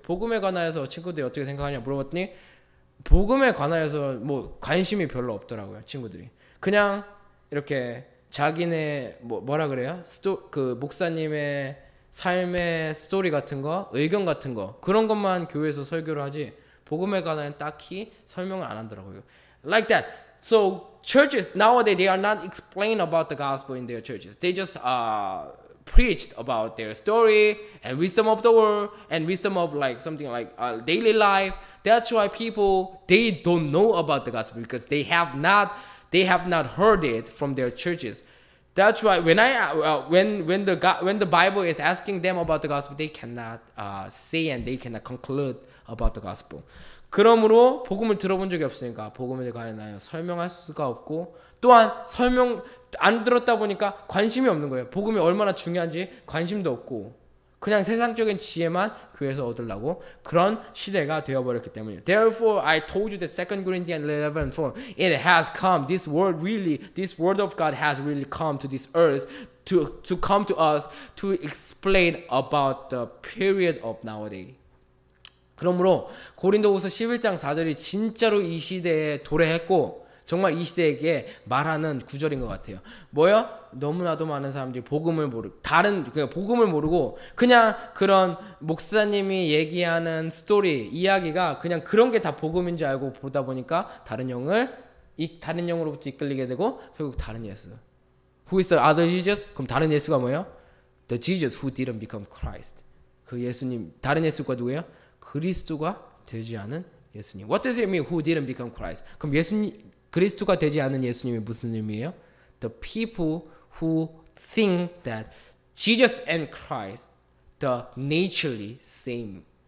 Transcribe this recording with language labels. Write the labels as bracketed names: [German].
[Korean] 복음에 관하여서 친구들이 어떻게 생각하냐 물어봤더니 복음에 관하여서 뭐 관심이 별로 없더라고요. 친구들이 그냥 이렇게 자기네 뭐라 그래요? 그 목사님의 삶의 스토리 같은 거, 의견 같은 거 그런 것만 교회에서 설교를 하지 복음에 관한 딱히 설명을 안 하더라고요. [English] Like that. So churches nowadays they are not explaining about the gospel in their churches. They just preached about their story and wisdom of the world and wisdom of like something like daily life. That's why people they don't know about the gospel because they have not heard it from their churches. That's why when the Bible is asking them about the gospel, they cannot say and they cannot conclude about the gospel. [Korean] 그러므로 복음을 들어본 적이 없으니까 복음에 관하여 설명할 수가 없고 또한 설명 안 들었다 보니까 관심이 없는 거예요. 복음이 얼마나 중요한지 관심도 없고 그냥 세상적인 지혜만 교회에서 얻으려고 그런 시대가 되어버렸기 때문이에요. [English] Therefore, I told you that 2 Corinthians 11:4 it has come. This word of God has really come to this earth to come to us to explain about the period of nowadays. [Korean] 그러므로 고린도후서 11장 4절이 진짜로 이 시대에 도래했고 정말 이 시대에게 말하는 구절인 것 같아요. 뭐요? 너무나도 많은 사람들이 복음을 모르고 그냥 복음을 모르고 그냥 그런 목사님이 얘기하는 스토리 이야기가 그냥 그런 게 다 복음인 줄 알고 보다 보니까 다른 영으로부터 이끌리게 되고 결국 다른 예수. [English] Who is the other Jesus? [Korean] 그럼 다른 예수가 뭐예요? [English] The Jesus who didn't become Christ. [Korean] 그 예수님 다른 예수가 누구예요? 그리스도가 되지 않은 예수님. [English] What does it mean? Who didn't become Christ? [Korean] 그럼 그리스도가 되지 않은 예수님이 무슨 의미예요? [English] The people who think that Jesus and Christ, the naturally same.